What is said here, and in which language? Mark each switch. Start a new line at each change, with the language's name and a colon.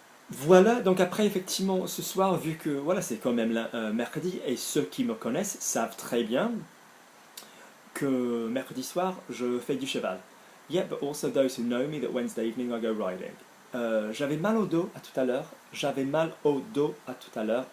French: Voilà, donc après effectivement ce soir, vu que voilà, c'est quand même mercredi, et ceux qui me connaissent savent très bien que mercredi soir, je fais du cheval.
English: Yeah, but also those who know me that Wednesday evening I go riding.
French: J'avais mal au dos à tout à l'heure.